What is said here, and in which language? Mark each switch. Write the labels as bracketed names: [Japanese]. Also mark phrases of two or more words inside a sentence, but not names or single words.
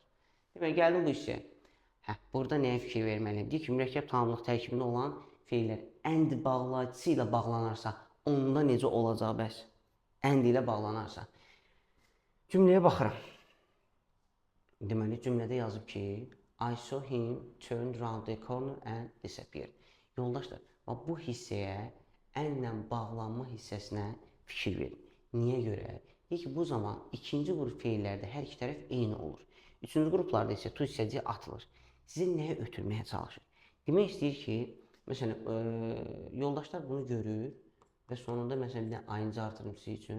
[Azerbaijani] Demək, gəldim bu hissəyə. Burada nəyə fikir verməliyim? Deyir ki, mürəkkəb tamamlıq tərkibində olan feillər and bağlayıcısı ilə bağlanarsa, onda necə olacaq bəs? And ilə bağlanarsa. Cümləyə baxıram. Deməli, cümlədə yazıb ki, [English] I saw him turn round the corner and disappear. [Azerbaijani] Yoldaşlar, bu hissəyə ənlə bağlanma hissəsinə fikir verin. Niyə görə? Deyir ki, bu zaman ikinci qrup feillərdə hər iki tərəf eyni olur. Üçüncü qruplarda isə to hissəciyi atılır. Sizi nəyə ötürməyə çalışır? Demək istəyir ki, məsələn, yoldaşlar bunu görür və sonunda məsələn, bir də ing artırım sizin üçün.